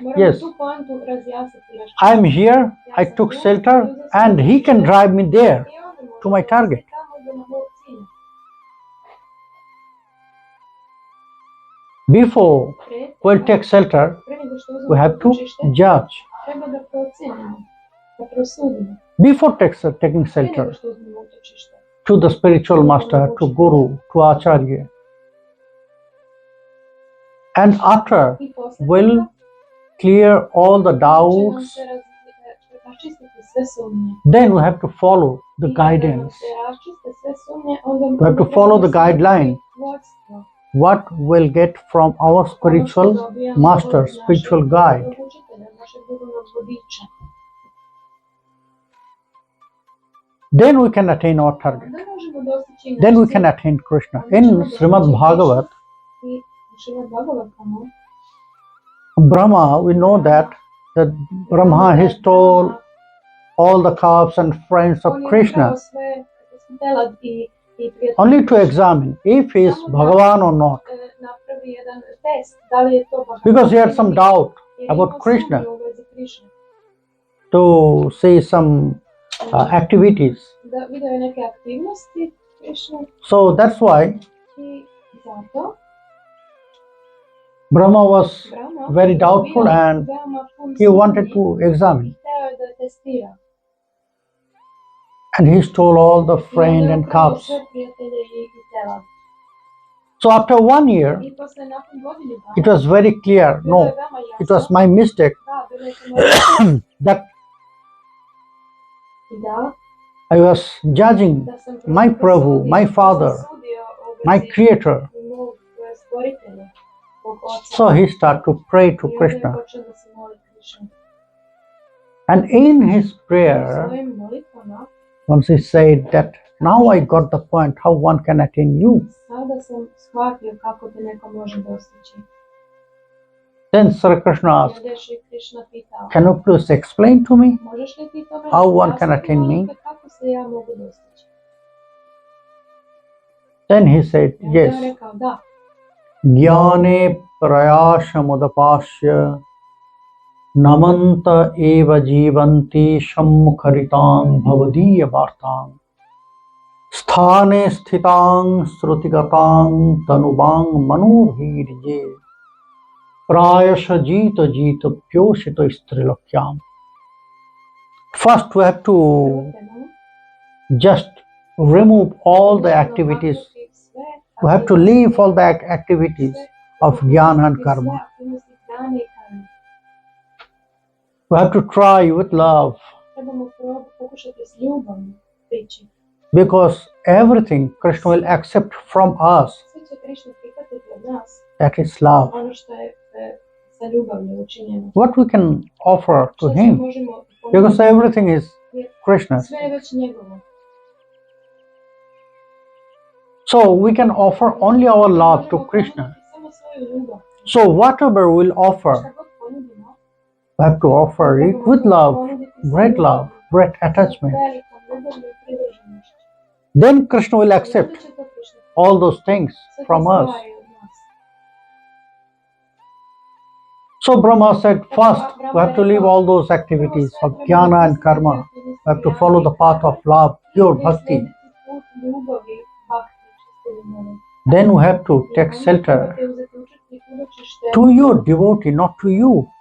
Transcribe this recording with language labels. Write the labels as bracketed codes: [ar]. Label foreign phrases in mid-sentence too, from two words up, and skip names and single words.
[en] Yes, I am here, I took shelter, and he can drive me there to my target. Before we'll take shelter, we have to judge. [sr] Treba da procenimo, da prosudimo. [en] Before taking [sr] Prije [en] shelter, [sr] nego što uzmemo utočište. [en] to the spiritual master, to Guru, to Acharya. And after, [sr] I poslije [en] we'll [sr] toga [en] clear all the [sr] će nam [en] doubts. [sr] se raščistiti sve sumnje. [en] Then we have to follow the [sr] I kada nam [en] guidance. [sr] se raščiste sve sumnje, onda [en] We have to follow the guideline. [sr] vodstvo. [en] What we'll get from our spiritual master, spiritual guide. [sr] Našeg duhovnog vodiča. [en] Then we can attain our target. [sr] Onda možemo dostići naš [en] Then we [sr] cilj. [en] can attain Krishna. In Srimad Bhagavat, [sr] I u Srimad Bhagavatam, [en] Brahma, we know that Brahma, he stole all the calves and friends of [sr] on je Krishna nabrao sve telad i prijatelje. [en] only to examine if he is Bhagavan or not. [sr] Napravi jedan test, da li je to Bhagavan. [en] Because he had some doubt [sr] Jer [en] about [sr] ima [en] Krishna. [sr] sumnju u vezi Krišne. [en] To see some activities. [sr] Da vidio je neke aktivnosti Krišne [en] So that's why [sr] i zato [en] Brahma was [sr] Brahma [en] very doubtful [sr] bio [en] and [sr] veoma pun [en] he wanted [sr] sumnji [en] to [sr] i [en] examine. [sr] hteo je da testira. [en] And he stole all the [sr] I onda [en] friend [sr] je [en] and [sr] ukrao [en] calves. [sr] sve prijatelje i telad. [en] So after 1 year, [sr] I posle nakon godine dana, [en] it was very clear. [sr] bilo je [en] No, [sr] veoma [en] it [sr] jasno. [en] was my mistake [sr] Da, bilo je to moje [en] that [sr] i da, [en] I was judging [sr] da sam [en] my Prabhu, my Father, [sr] sudio u [en] my [sr] vezi [en] Creator. [sr] mog stvoritelja, mog oca. [en] So he started to pray to [sr] I onda je [en] Krishna. [sr] počeo da se moli Krišni. [en] And in his [sr] U [en] prayer, [sr] svojim molitvama, [en] once he said that now I got the point how one can attain you. [sr] sada sam shvatio kako te neko može dostići. [en] Then Sri Krishna [sr] I [en] asked, [sr] onda je Šri Krišna pitao, [en] can you please explain to me? [sr] možeš li ti to meni [en] How one can [sr] objasniti, [en] attain me? [sr] molim te, kako se ja mogu dostići? [en] Then he said, [sr] I onda je [en] yes. [sr] rekao, da, [sa] Jnane prayashamudapashya namanta eva jivanti shammukharitang bhavadiya vartang sthane sthitang srutigatang tanubang manubhirje prayasha jita jita pyoshito strilokyam. [en] First we have to just remove all the activities. We have to leave all the activities of jnana and karma. We have to try with love [sr] Trebamo pokušati s ljubavlju prići. [en] because everything Krishna will accept from us. [sr] Sve će Krišna prihvatiti od nas, [en] That is love. [sr] ono što je sa ljubavlju učinjeno. [en] What we can offer to [sr] Što se [en] him [sr] možemo [en] because [sr] ponuditi? [en] everything is Krishna's. [sr] Sve je već njegovo. [en] So we can offer only our love to Krishna. [sr] Samo svoju ljubav. [en] So whatever we'll offer, [sr] Šta god ponudimo, [en] we have to offer it with love, great love, great attachment. [sr] velikom ljubavlju i privrženošću. [en] Then Krishna will [sr] I [en] accept [sr] onda će to Krišna [en] all those things [sr] sve te [en] from us. [sr] stvari od nas. [en] So Brahma said, first we have to leave all those activities of jnana and karma. We have to follow the path of love, pure bhakti. Then we have to take shelter to your devotee, not to you.